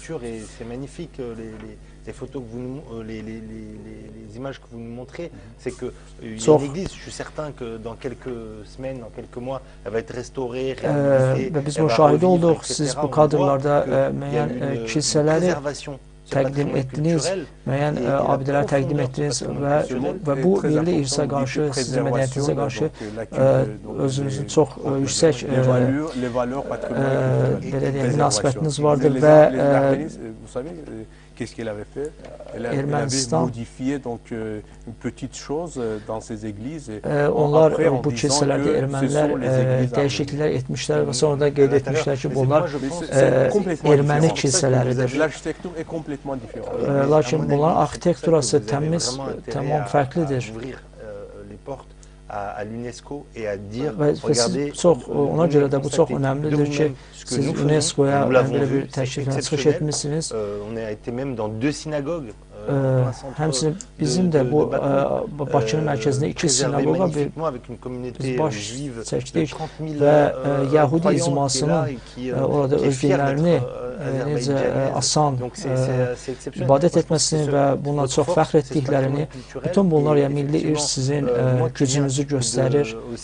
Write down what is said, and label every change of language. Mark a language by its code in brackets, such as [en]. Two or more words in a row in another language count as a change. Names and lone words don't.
[fr] les photos que vous les images que vous nous montrez, c'est que il y a une église, je suis certain que dans quelques semaines, dans quelques mois, elle va être restaurée, réhabilitée. [az] Və biz bu şahid olduq, siz bu kadrlarda müəyyən kilsələri təqdim etdiniz, müəyyən abidələr təqdim etdiniz və bu milli irsə qarşı, sizin mədəniyyətinizə qarşı özünüzün çox yüksək münasibətiniz vardır və [fr] qu'est-ce qu'elle avait fait? Elle avait modifié donc une petite chose dans ces églises. [az] Onlar bu kilsələrdə ermənilər dəyişikliklər etmişlər və sonra da qeyd etmişlər ki, bunlar erməni kilsələridir. Lakin bunların arxitekturası tamam fərqlidir. [fr] à l'UNESCO et à dire, [az] Və [fr] regardez, [az] siz çox, ona görə də bu çox önəmlidir ki, siz UNESCO-ya belə bir təkliflə çıxış etmişsiniz. [fr] On a été même dans 2 synagogues. [az] Həmçinin bizim də bu Bakının mərkəzində 2 sinagoqa biz baş çəkdik və Yəhudi icmasının orada öz dinlərini necə asan ibadət etməsini və bundan çox fəxr etdiklərini, bütün bunlar milli irs sizin gücünüzü göstərir.